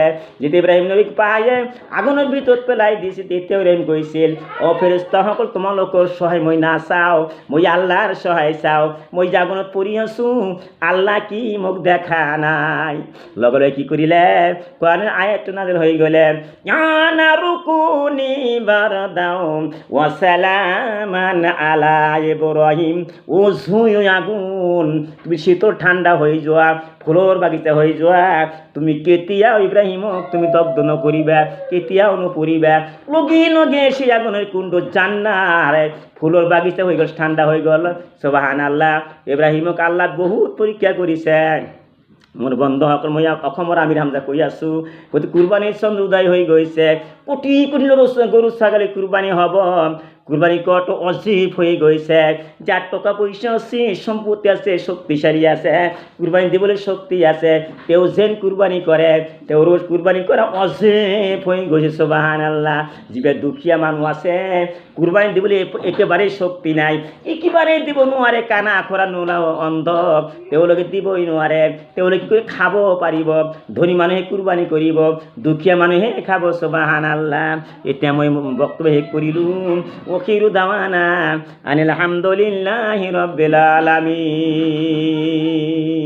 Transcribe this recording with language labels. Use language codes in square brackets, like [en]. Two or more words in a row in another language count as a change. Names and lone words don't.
[as] যেতিয়া ইব্ৰাহিম নবীক পায় আগুনৰ ভিতৰত পেলাই দিছে, তেতিয়াও ইব্ৰাহিম কৈছিল, ফেৰেশতাসকল তোমালোকৰ সহায় মই নাচাওঁ, মই আল্লাহৰ সহায় চাওঁ। মই যে আগুনত পৰি আছোঁ, আল্লাহ কি মোক দেখা নাই? লগে লগে কি কৰিলে? কোৰাণৰ আয়াতটো নাজিল হৈ গ'লে, [ar] يا نار كوني بردا وسلاما على إبراهيم. [as] ও জুই, আগুন, তুমি শীতল ঠান্ডা হয়ে যোৱা, ফুলৰ বাগিচা হৈ যোৱা। তুমি কেতিয়াও ইব্ৰাহিমক তুমি দগ্ধ নকৰিবা, কেতিয়াও নপৰিবা। লগে লগে সেই আগুনের কুণ্ড জান্নাৰ ফুলৰ বাগিচা হৈ গ'ল, ঠাণ্ডা হৈ গ'ল। সুবহানাল্লাহ। ইব্ৰাহিমক আল্লাহ বহুত পৰীক্ষা কৰিছে। মোৰ বন্ধুসকল, মই অসমৰ আমিৰ হামজা কৈ আছোঁ, গতিকে কুরবানীৰ চন্দ্ৰ উদয় হৈ গৈছে। কোটি কোটি গরু ছাগলী কুরবানি হব, কুরবানি কত অজীব হয়ে গৈছে। যার টাকা পয়সা আছে, সম্পত্তি আছে, শক্তিশালী আছে, কুরবানি দিবলৈ শক্তি আছে, তেও যেন কুরবানি করে, তেও রোজ কুরবানি করা অজীব হয়ে গৈছে। সুবহানাল্লাহ। যিবিলাক দুখীয়া মানুহ আছে, কুরবানি দিবলৈ একেবাৰেই শক্তি নাই, একেবাৰেই দিব নোৱাৰে, কানা খৰা নোলা অন্ধ, তেওঁলোকে দিবই নোৱাৰে। তেওঁলোকে কি কৰি খাব পাৰিব? ধনী মানুহে কুরবানি কৰিব, দুখীয়া মানুহে খাব। সুবহানাল্লাহ। এতিয়া মই বক্তব্য শেষ কৰিলোঁ। [ar] آخر دعوانا أن الحمد لله رب العالمين.